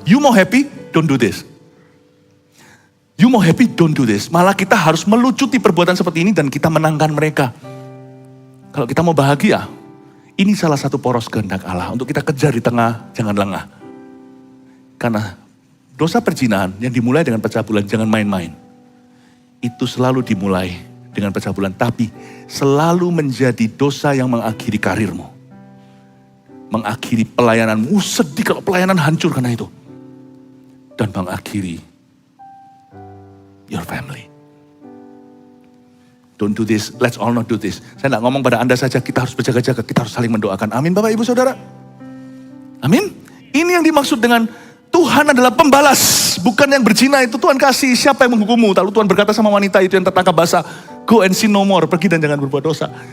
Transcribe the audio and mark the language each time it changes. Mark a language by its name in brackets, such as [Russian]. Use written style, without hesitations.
[English] You [Indonesian] mau [English] happy, don't do this. You mau happy, don't do this. [Indonesian] Malah kita harus melucuti perbuatan seperti ini dan kita menangkan mereka. Kalau kita mau bahagia, ini salah satu poros kehendak Allah. Untuk kita kejar di tengah, jangan lengah. Karena dosa perzinahan yang dimulai dengan pencabulan, jangan main-main. Itu selalu dimulai dengan pencabulan. Tapi selalu menjadi dosa yang mengakhiri karirmu. Mengakhiri pelayananmu. Sedih kalau pelayanan hancur karena itu. Dan mengakhiri [English] your family. Don't do this, let's all not do this. [Indonesian] Saya tidak ngomong pada Anda saja, kita harus berjaga-jaga, kita harus saling mendoakan. Amin Bapak Ibu Saudara. Amin. Ini yang dimaksud dengan Tuhan adalah pembalas. Bukan yang berzina itu Tuhan kasih, siapa yang menghukummu. Lalu Tuhan berkata sama wanita itu yang tertangkap basah, [English] go and sin no more, [Indonesian] pergi dan jangan berbuat dosa.